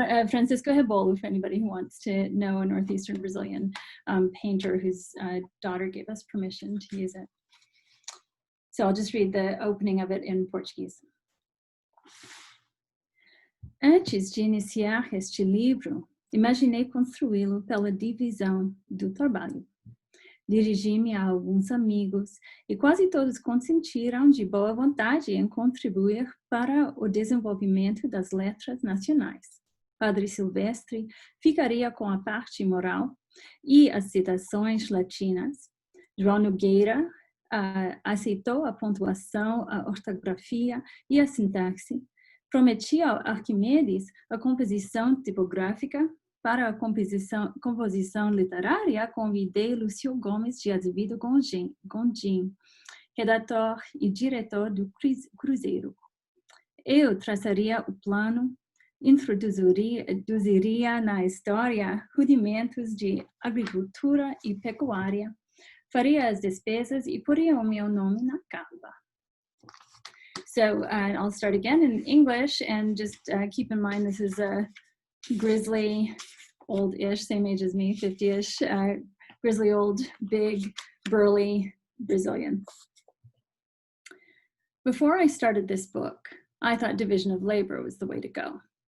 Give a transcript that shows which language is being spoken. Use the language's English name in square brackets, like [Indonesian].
[English] Francisco Rebolo, for anybody who wants to know, a northeastern Brazilian painter whose daughter gave us permission to use it. So I'll just read the opening of it in Portuguese. [Portuguese] Antes de iniciar este livro, imaginei construí-lo pela divisão do trabalho. Dirigi-me a alguns amigos e quase todos consentiram de boa vontade em contribuir para o desenvolvimento das letras nacionais. Padre Silvestre ficaria com a parte moral e as citações latinas. João Nogueira aceitou a pontuação, a ortografia e a sintaxe. Prometi ao Arquimedes a composição tipográfica. Para a composição literária, convidei Lúcio Gomes de Azevedo Gondim, redator e diretor do Cruzeiro. Eu traçaria o plano, introduziria na história rudimentos de agricultura e pecuária, faria as despesas e poria o meu nome na capa. [English] So I'll start again in English, and just keep in mind this is a grizzly, old-ish, same age as me, 50-ish, grizzly old, big, burly Brazilian. Before I started this book, I thought division of labor was the way to go.